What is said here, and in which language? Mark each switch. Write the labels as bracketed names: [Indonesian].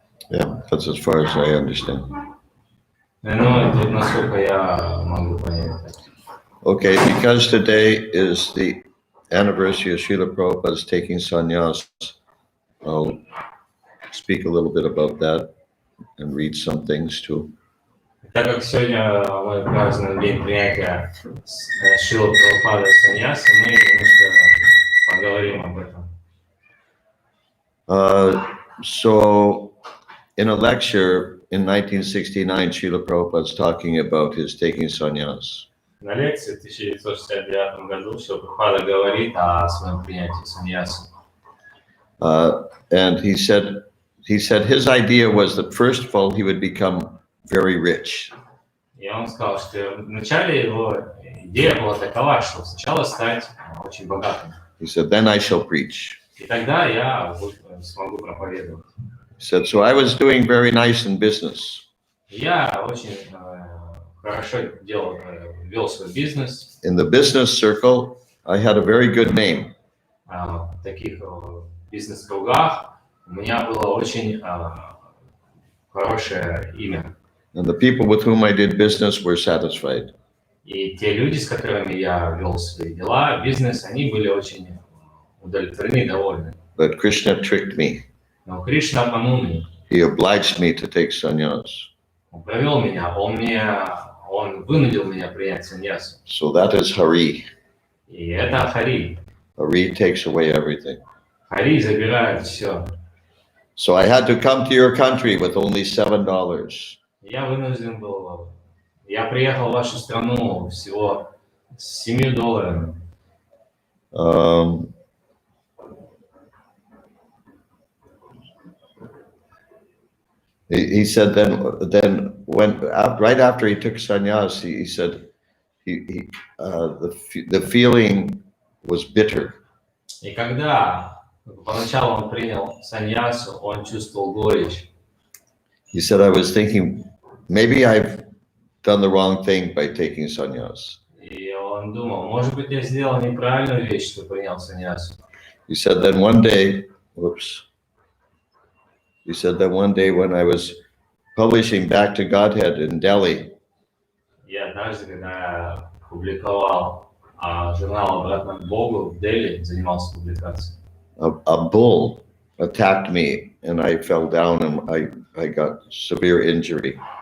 [English] Yeah, that's as far as I understand. [Russian] Ну, это насколько я могу понять. [English] Okay, because today is the anniversary of Srila Prabhupada's taking sannyas, I'll speak a little bit about that and read some things too. [Russian] Так как сегодня мы празднуем день принятия Шрилы Прабхупады саньяса, мы немножко поговорим об этом. [English] So in a lecture in 1969, Srila Prabhupada is talking about his taking sannyas. [Russian] На лекции в 1969 году Шрила Прабхупада говорит о своем принятии саньяса. [English] And he said his idea was that first of all, he would become very rich. [Russian] И он сказал, что вначале его идея была такова, что сначала стать очень богатым. [English] He said, then I shall preach. [Russian] И тогда я смогу проповедовать. [English] He said, so I was doing very nice in business. [Russian] Я очень хорошо вел свой бизнес. [English] In the business circle, I had a very good name. [Russian] В таких бизнес-кругах у меня было очень хорошее имя. [English] And the people with whom I did business were satisfied. [Russian] И те люди, с которыми я вел свои дела, бизнес, они были очень удовлетворены и довольны. [English] But Krishna tricked me. [Russian] Но Кришна обманул меня. [English] He obliged me to take sannyas. [Russian] Он провел меня, он вынудил меня принять саньясу. [English] So that is Hari. [Russian] И это Хари. [English] Hari takes away everything. [Russian] Хари забирает все. [English] So I had to come to your country with only $7. [Russian] Я вынужден был. Я приехал в вашу страну всего с $7. [English] He said then when right after he took sannyas, he said the feeling was bitter. [Russian] И когда поначалу он принял саньясу, он чувствовал горечь. [English] He said, I was thinking, maybe I've done the wrong thing by taking sannyas. [Russian] И он думал, может быть, я сделал неправильную вещь, что принял саньясу. [English] He said that one day, he said that one day when I was publishing Back to Godhead in Delhi, [Russian] И однажды, когда я публиковал журнал «Обратно к Богу» в Дели, занимался публикацией, [English] a bull attacked me and I fell down and I got severe injury.